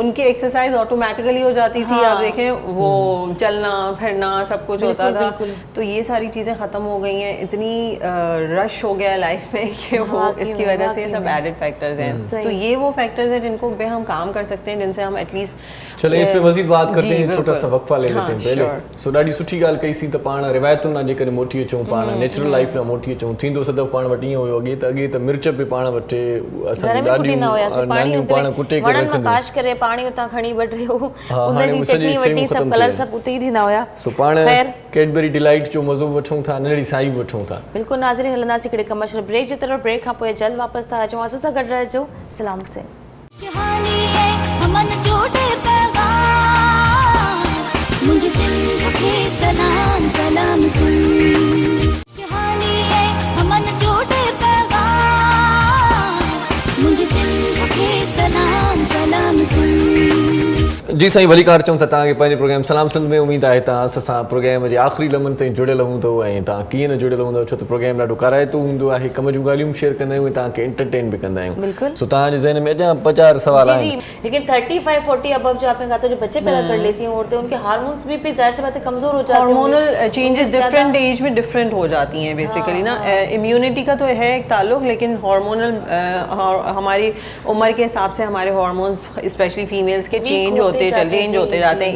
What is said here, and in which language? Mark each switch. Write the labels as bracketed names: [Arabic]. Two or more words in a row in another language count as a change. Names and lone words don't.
[Urdu] ان کی ایکسرسائز آٹومیٹکلی ہو جاتی تھی۔ آپ دیکھیں وہ چلنا پھرنا سب کچھ ہوتا تھا. تو یہ ساری چیزیں ختم ہو گئی ہیں۔ اتنی رش ہو گیا لائف میں کہ وہ اس کی وجہ سے سب [English] added factors [Urdu] ہیں. تو یہ وہ فیکٹرز ہیں جن کو پہ ہم کام کر سکتے ہیں، جن سے ہم ایٹ لیسٹ. چلے اس پہ مزید بات کرتے ہیں، چھوٹا سا وقفہ لے لیتے ہیں پہلے. [Sindhi] सो ॾाढी सुठी ॻाल्हि कई सी त पाण रिवायतुनि ना जेकॾहिं मोटी अचूं, पाण [English] natural life [Sindhi] ना मोटी अचूं। थींदो सदफ़ पाण वटि ईअं हुयो अॻे त मिर्च बि पाण वटि असांजी ॾाढियूं नानियूं पाण कुटे करे रखंदियूं। काश करे पाणी उतां खणी वठी उनजी चटनी वटी सब कलर सब उते ही थींदा हुया। सो पाण कैडबरी डिलाइट जो मज़ो वठूं था, नंढड़ी साई बि वठूं था। बिल्कुल नाज़रीन, हलंदासीं हिकिड़े [English] commercial break [Sindhi] जे तरफ़। ब्रेक खां पोइ जल्द वापसि था अचूं। असां सां गॾु रहिजो। सलाम से [Urdu] مجھے سندھ کے سلام سلام سن، شہانی ہے ہمن چھوٹے پیغام، مجھے سندھ کے سلام سلام سن. [Sindhi] जी साईं, भलीकार चऊं था तव्हांखे पंहिंजे प्रोग्राम सलाम सिंध में। उमेद आहे तव्हां असां प्रोग्राम जे आख़िरी लम्हनि ताईं जुड़ियल हूंदव ऐं तव्हां कीअं न जुड़ियल हूंदव, छो त प्रोग्राम ॾाढो कराइतो हूंदो आहे। कम जूं ॻाल्हियूं शेयर कंदा आहियूं, तव्हांखे एंटरटेन बि कंदा आहियूं। सो तव्हांजे ज़हन में अञा 50 सवाल आहिनि। [Urdu] لیکن 35-40 اباو جو آپ نے کہا تھا، جو بچے پیدا کر لیتی ہیں عورتیں، ان کے ہارمونز بھی ظاہر سی بات ہے کمزور ہو جاتے ہیں. [English] hormonal changes different age [Urdu] میں ڈیفرنٹ ہو جاتی ہیں بیسکلی نا. امیونٹی کا تو ہے ایک تعلق، لیکن ہارمونل ہماری عمر کے حساب سے ہمارے ہارمونز [English] specially females [Urdu] کے چینج ہوتے جاتے ہیں.